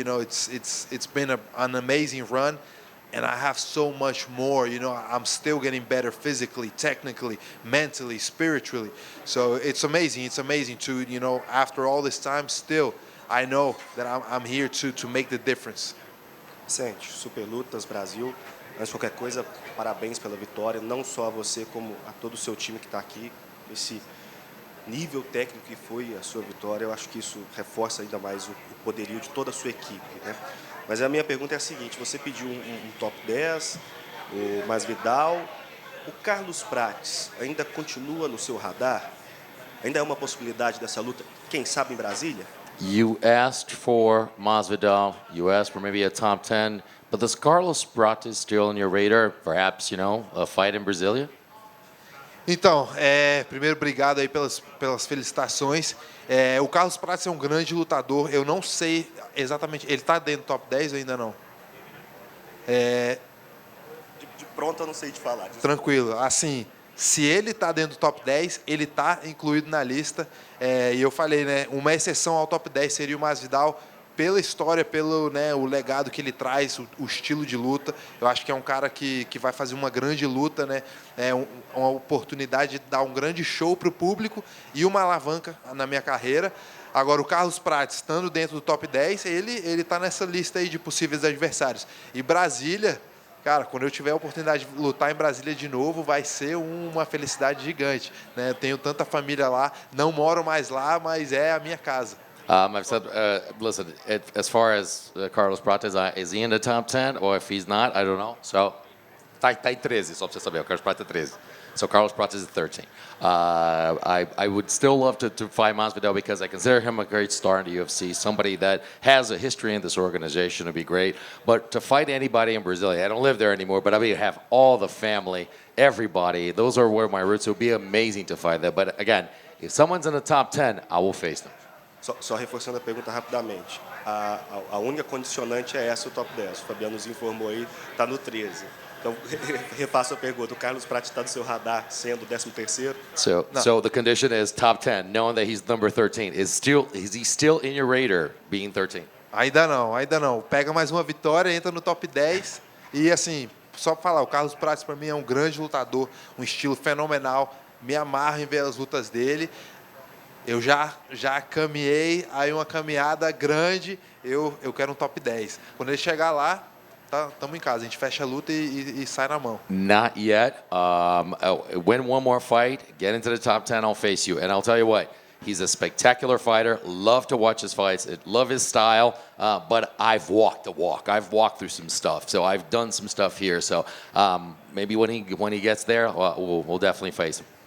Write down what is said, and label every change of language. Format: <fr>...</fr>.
<en>It's been an amazing run, and I have so much more. I'm still getting better physically, technically, mentally, spiritually. So it's amazing. It's amazing to after all this time, still I know that I'm here to make the difference.</en> <pt>Vicente, Super Lutas Brasil. Antes de qualquer coisa, parabéns pela vitória, não só a você, como a todo o seu time que está aqui. Esse nível técnico que foi a sua vitória, eu acho que isso reforça ainda mais o poderio de toda a sua equipe, né? Mas a minha pergunta é a seguinte: você pediu um top 10, o Masvidal. O Carlos Prates ainda continua no seu radar? Ainda é uma possibilidade dessa luta, quem sabe em Brasília?</pt> <en>You asked for Masvidal. You asked for maybe a top 10. But does Carlos Prates still on your radar? Perhaps, a fight in Brasilia?</en> <pt>Então, primeiro, obrigado aí pelas felicitações. O Carlos Prates é um grande lutador. Eu não sei exatamente. Ele está dentro do top 10 ou ainda não? De pronto eu não sei te falar. Tranquilo. Assim, se ele está dentro do top 10, ele está incluído na lista. E eu falei, né? Uma exceção ao top 10 seria o Masvidal, pela história, pelo o legado que ele traz, o estilo de luta. Eu acho que é um cara que vai fazer uma grande luta, né? Uma oportunidade de dar um grande show para o público e uma alavanca na minha carreira. Agora, o Carlos Prates, estando dentro do top 10, ele está nessa lista aí de possíveis adversários. E Brasília, cara, quando eu tiver a oportunidade de lutar em Brasília de novo, vai ser uma felicidade gigante, né? Eu tenho tanta família lá, não moro mais lá, mas é a minha casa.</pt> <en>I've said, listen, as far as Carlos Prates, is he in the top 10? Or if he's not, I don't know.</en> <pt>So, tá em 13, só para você saber. O Carlos Prates é 13.</pt> <en>So, Carlos Prates is 13. I would still love to fight Masvidal because I consider him a great star in the UFC, somebody that has a history in this organization would be great. But to fight anybody in Brasilia, I don't live there anymore, but I mean, have all the family, everybody. Those are where my roots. It would be amazing to fight there. But again, if someone's in the top 10, I will face them.</en> <pt>Só reforçando a pergunta rapidamente. A única condicionante é essa, o top 10. O Fabiano nos informou aí, está no 13. Então, refaço a pergunta. O Carlos Prates está no seu radar sendo o 13º?</pt> <en>So the condition is top 10, knowing that he's number 13. Is he still in your radar being 13?</en> <pt>Ainda não. Pega mais uma vitória, entra no top 10. E assim, só para falar, o Carlos Prates para mim é um grande lutador, um estilo fenomenal. Me amarro em ver as lutas dele. Eu já caminhei aí uma caminhada grande, eu quero um top 10. Quando ele chegar lá, estamos em casa, a gente fecha a luta e sai na mão.</pt> <en>Not yet. Win one more fight, get into the top 10, I'll face you. And I'll tell you what, he's a spectacular fighter, love to watch his fights, love his style, but I've walked the walk. I've walked through some stuff, so I've done some stuff here. So maybe when he gets there, we'll definitely face him.</en>